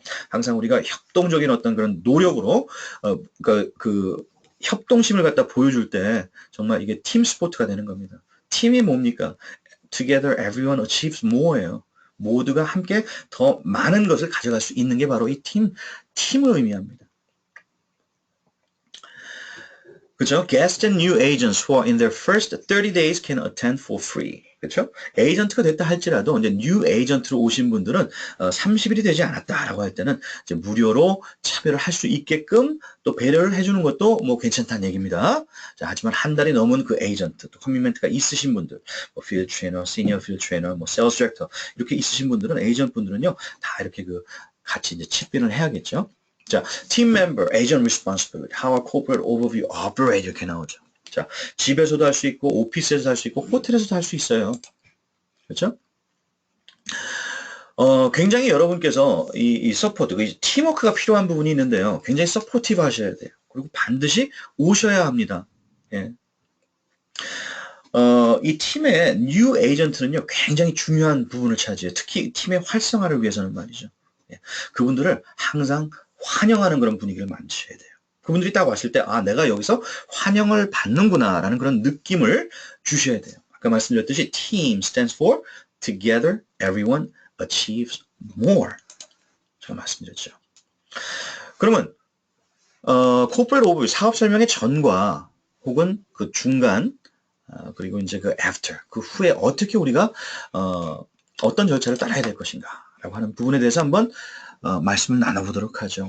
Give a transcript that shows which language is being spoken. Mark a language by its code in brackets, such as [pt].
[ko] 항상 우리가 협동적인 어떤 그런 노력으로 그 협동심을 갖다 보여줄 때 정말 이게 팀 스포츠가 되는 겁니다. 팀이 뭡니까? [en] Together everyone achieves more [ko] 예요. 모두가 함께 더 많은 것을 가져갈 수 있는 게 바로 이 팀을 의미합니다. 그렇죠? [en] Guests and new agents who are in their first 30 days can attend for free. [ko] 그렇죠? 에이전트가 됐다 할지라도 이제 뉴 에이전트로 오신 분들은 30일이 되지 않았다라고 할 때는 이제 무료로 참여를 할 수 있게끔 또 배려를 해주는 것도 뭐 괜찮다는 얘기입니다. 자, 하지만 한 달이 넘은 그 에이전트, 또 커미트먼트가 있으신 분들, 뭐 필드 트레이너, 시니어 필드 트레이너, 뭐 세일즈 디렉터 이렇게 있으신 분들은 에이전트 분들은요 다 이렇게 같이 이제 칩빈을 해야겠죠. [en] 자, team member, agent responsibility, how a corporate overview operate [ko] 이렇게 나오죠. 자, 집에서도 할 수 있고, 오피스에서도 할 수 있고, 호텔에서도 할 수 있어요. 그렇죠? 굉장히 여러분께서 이 서포트, 팀워크가 필요한 부분이 있는데요. 굉장히 서포티브 하셔야 돼요. 그리고 반드시 오셔야 합니다. 예. 이 팀의 뉴 에이전트는요, 굉장히 중요한 부분을 차지해요. 특히 팀의 활성화를 위해서는 말이죠. 예. 그분들을 항상 환영하는 그런 분위기를 만드셔야 돼요. 그분들이 딱 왔을 때, 아, 내가 여기서 환영을 받는구나라는 그런 느낌을 주셔야 돼요. 아까 말씀드렸듯이 [en] team stands for together everyone achieves more. [ko] 제가 말씀드렸죠. 그러면 corporate overview 사업 설명의 전과 혹은 그 중간 그리고 이제 그 after 그 후에 어떻게 우리가 어떤 절차를 따라야 될 것인가라고 하는 부분에 대해서 한번 말씀을 나눠보도록 하죠.